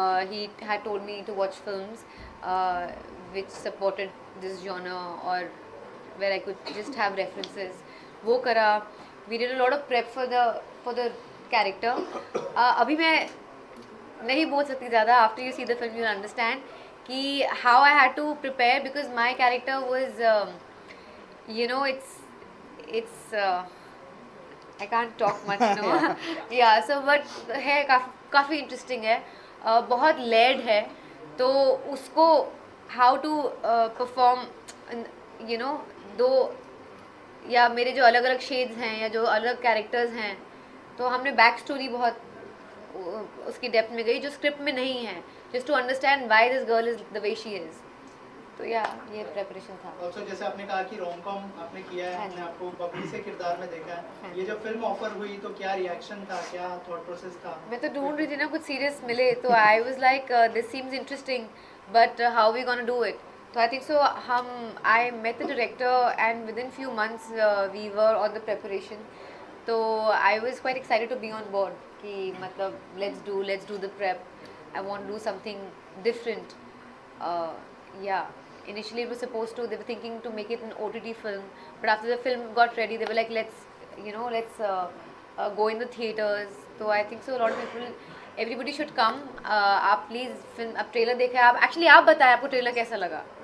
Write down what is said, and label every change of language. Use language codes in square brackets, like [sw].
[en] He had told me to watch films which supported this genre or where I could just have references. [hi] वो करा. [en] We did a lot of prep for the character. [hi] अभी मैं नहीं बोल सकती ज़्यादा. [en] After you see the film, you'll understand कि how I had to prepare, because my character was, you know, it's I can't talk much, no. Yeah, so but [hi] है काफ़ी interesting है, बहुत layered है, तो उसको [en] how to perform, you know, [hi] दो या मेरे जो अलग अलग शेड्स हैं या जो अलग कैरेक्टर्स हैं, तो हमने बैक स्टोरी बहुत उसकी डेप्थ में गई जो स्क्रिप्ट में नहीं है, [en] Just to understand why this girl is the way she is. [hi] तो या ये प्रेपरेशन था. ऑल्सो जैसे आपने कहा कि रोम-कॉम आपने किया है, हाँ हमने जी. आपको बबली से किरदार में देखा हाँ है. जी. ये जब फिल्म ऑफर हुई तो क्या रिएक्शन था, क्या थॉट प्रोसेस था? मैं तो ढूंढ रही थी ना कुछ सीरियस मिले, [en] तो I was like this seems interesting but how we gonna do it. तो I think so I met the director and within few months we were on the preparation. तो I was quite excited to be on board [hi] कि मतलब [en] Let's do the prep. I want to do something different. Initially it was supposed to, they were thinking to make it an OTT film, but after the film got ready they were like let's go in the theaters. So I think so a lot of people, everybody should come. [hi] आप please film, आप trailer देखा है, आप actually आप बताएं आपको trailer कैसा लगा.